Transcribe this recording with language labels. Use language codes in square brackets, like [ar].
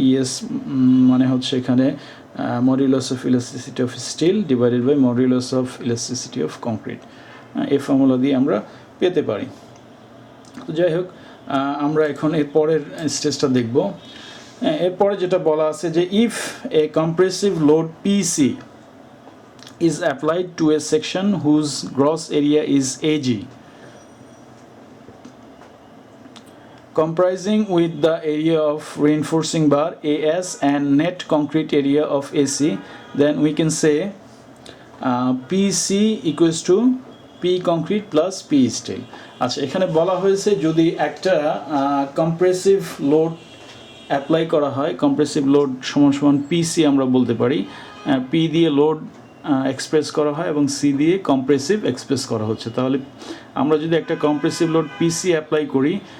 [bn] ES মানে হচ্ছে এখানে [en] modulus of elasticity of steel divided by modulus of elasticity of concrete, [bn] এই formula দিয়ে আমরা পেতে পারি। তো যাই হোক, আমরা এখন এর পরের স্টেজটা দেখব। এরপরে যেটা বলা আছে যে [en] If a compressive load PC is applied to a section whose gross area is AG, comprising with the area of reinforcing bar AS and net concrete area of AC, then we can say PC equals to P concrete plus P steel. [bn] আচ্ছা, এখানে বলা হয়েছে যদি একটা compressive load apply করা হয়, compressive load সমান সমান পিসি আমরা বলতে পারি, পি দিয়ে লোড এক্সপ্রেস করা হয় এবং সি দিয়ে কম্প্রেসিভ এক্সপ্রেস করা হচ্ছে, তাহলে আমরা যদি একটা কম্প্রেসিভ লোড পিসি অ্যাপ্লাই করি